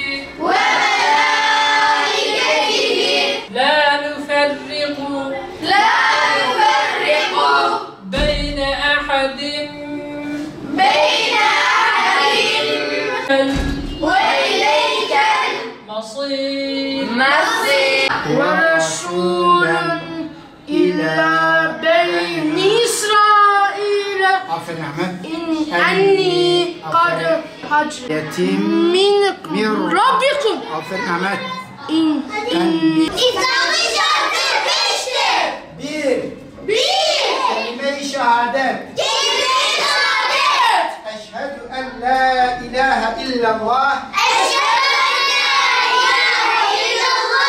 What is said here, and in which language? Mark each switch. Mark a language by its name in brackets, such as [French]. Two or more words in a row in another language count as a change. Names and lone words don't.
[Arabic] لا نفرق بين أحد وإليك المصير ورسولا إلى بني إسرائيل أني قد حجت من ربكم [Turkish] İslam'ın şartı beştir. Bir. Kelime-i şehadet. Kelime-i şehadet. [Arabic] أشهد أن لا إله إلا الله. أشهد أن لا إله إلا الله.